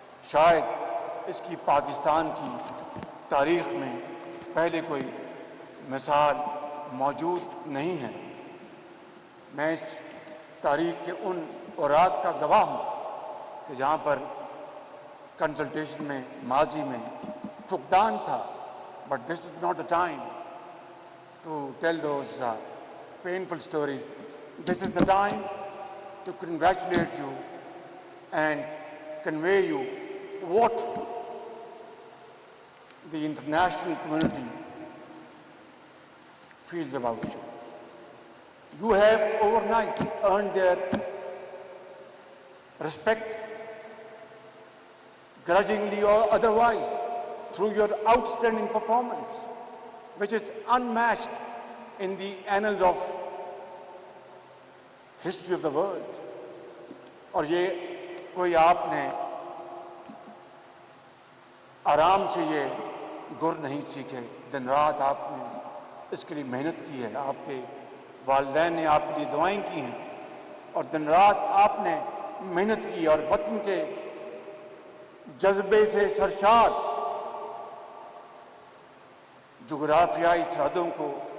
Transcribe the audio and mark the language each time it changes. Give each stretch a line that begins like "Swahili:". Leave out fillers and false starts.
Urdu: شاید اس کی پاکستان کی تاریخ میں پہلے کوئی مثال موجود نہیں ہے۔ میں اس تاریخ کے ان اوراق کا گواہ ہوں کہ جہاں پر کنسلٹیشن میں ماضی میں فقدان تھا،
English: But this is not the time to tell those painful stories. This is the time to congratulate you and convey you what the international community feels about you. You have overnight earned their respect, grudgingly or otherwise, through your outstanding performance, which is unmatched in the annals of history of the world.
Urdu: اور یہ کوئی آپ نے آرام سے یہ گر نہیں سیکھے، دن رات آپ نے اس کے لیے محنت کی ہے، آپ کے والدین نے آپ کے لیے دعائیں کی ہیں اور دن رات آپ نے محنت کی اور وطن کے جذبے سے سرشار جغرافیائی سرحدوں کو